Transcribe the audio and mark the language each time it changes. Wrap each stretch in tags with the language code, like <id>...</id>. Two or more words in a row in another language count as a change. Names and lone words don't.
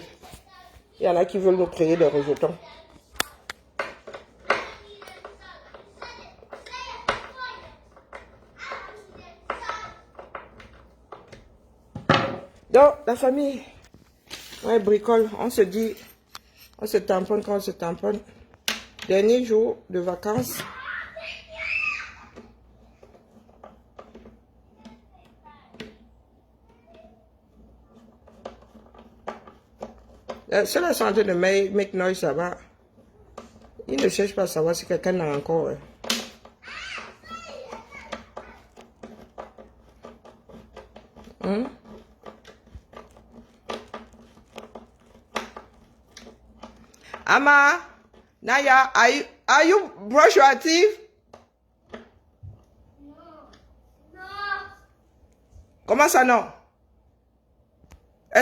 <fr>Il y en a qui veulent nous créer des rejetons. Donc, la famille, ouais, bricole, on se dit, on se tamponne quand on se tamponne. Dernier jour de vacances. Ceux-là sont en train de</fr> <en>make noise,</en> <fr>ça va. Ils ne cherchent pas à savoir si quelqu'un a encore. Ama, Naya,</fr> <en>are you brush your teeth?</en> <fr>Non. Comment ça non?</fr>